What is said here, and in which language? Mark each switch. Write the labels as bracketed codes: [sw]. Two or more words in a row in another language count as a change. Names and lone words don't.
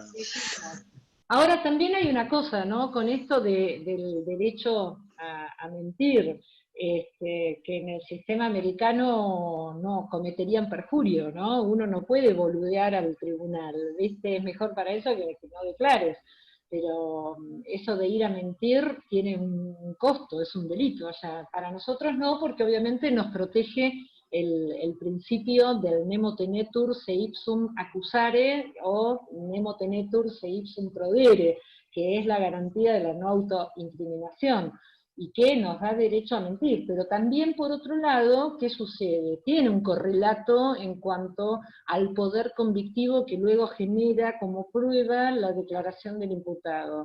[es] Ahora también hay una cosa, ¿no? Con esto del derecho a mentir, que en el sistema americano no cometerían perjurio, ¿no? Uno no puede boludear al tribunal, ¿viste? Es mejor para eso que no declares. Pero eso de ir a mentir tiene un costo, es un delito. O sea, para nosotros no, porque obviamente nos protege el principio del [la] nemo tenetur se ipsum accusare [es] o [la] nemo tenetur se ipsum prodere, [es] que es la garantía de la no autoincriminación y que nos da derecho a mentir. Pero también, por otro lado, ¿qué sucede? Tiene un correlato en cuanto al poder convictivo que luego genera como prueba la declaración del imputado.